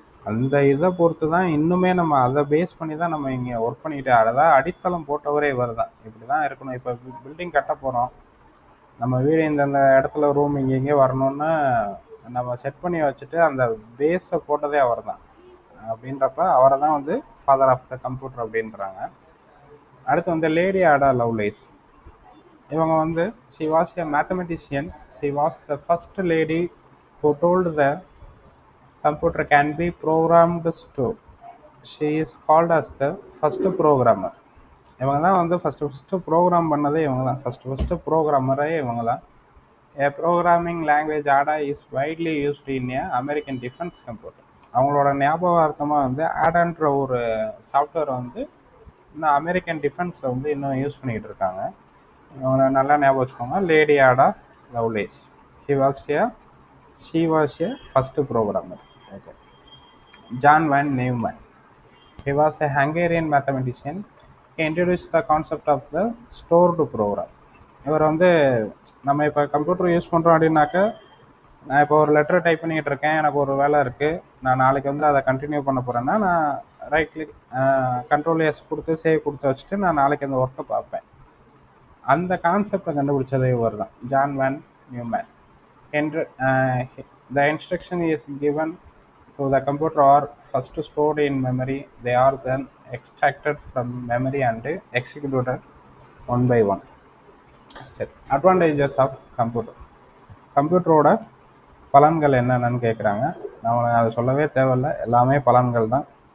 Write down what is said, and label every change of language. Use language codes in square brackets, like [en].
[ta] அந்த இதை பொறுத்து தான் இன்னுமே நம்ம அதை பேஸ் பண்ணி தான் நம்ம இங்கே ஒர்க் பண்ணிக்கிட்டு, அதான் அடித்தளம் போட்டவரே இவர் தான். இப்படி தான் இருக்கணும். இப்போ பில்டிங் கட்ட போகிறோம், நம்ம வீடு இந்தந்த இடத்துல ரூம் இங்கே வரணும்னு நம்ம செட் பண்ணி வச்சுட்டு அந்த பேஸை போட்டதே அவர் தான். அப்படின்றப்ப அவரை தான் வந்து ஃபாதர் ஆஃப் த கம்ப்யூட்டர் அப்படின்றாங்க. அடுத்து வந்து லேடி ஆடா லவ்லேஸ். இவங்க வந்து [en] she was a mathematician. She was the first lady who told the computer can be programmed to. She is called as the first programmer. [ta] இவங்க தான் வந்து ஃபஸ்ட்டு ப்ரோக்ராம் பண்ணதே இவங்க தான். ஃபஸ்ட்டு ப்ரோக்ராமரே இவங்க தான். [en] A programming language ADA is widely used in a American defense computer. [ta] அவங்களோட ஞாபகார்த்தமாக வந்து ஆடான்ற ஒரு சாஃப்ட்வேர் வந்து இன்னும் அமெரிக்கன் டிஃபென்ஸில் வந்து இன்னும் யூஸ் பண்ணிக்கிட்டு இருக்காங்க. இவங்க நல்லா ஞாபகம் வச்சுக்கோங்க, லேடி ஆடா Lovelace. [en] She was a first programmer. Okay. John von Neumann. He was a Hungarian mathematician. He introduced the concept of the stored program. [ta] இவர் வந்து நம்ம இப்போ கம்ப்யூட்டர் யூஸ் பண்ணுறோம் அப்படின்னாக்கா, நான் இப்போ ஒரு லெட்டர் டைப் பண்ணிக்கிட்டு இருக்கேன், எனக்கு ஒரு வேலை இருக்குது, நான் நாளைக்கு வந்து அதை கண்டினியூ பண்ண போகிறேன்னா நான் ரைட் கிளிக் கண்ட்ரோல் எஸ் கொடுத்து சேவ் கொடுத்து வச்சுட்டு நான் நாளைக்கு அந்த ஒர்க்கை பார்ப்பேன். அந்த கான்செப்டை கண்டுபிடிச்சதே இவர் தான், ஜான் வேன் நியூமேன். என்று [en] the instruction is given to the computer are first stored in memory. They are then extracted from memory and executed one by one. Advantages of computer. [ta] கம்ப்யூட்டரோட பலன்கள் என்னென்னு கேட்குறாங்க. நம்ம அதை சொல்லவே தேவையில்லை, எல்லாமே பலன்கள் தான்.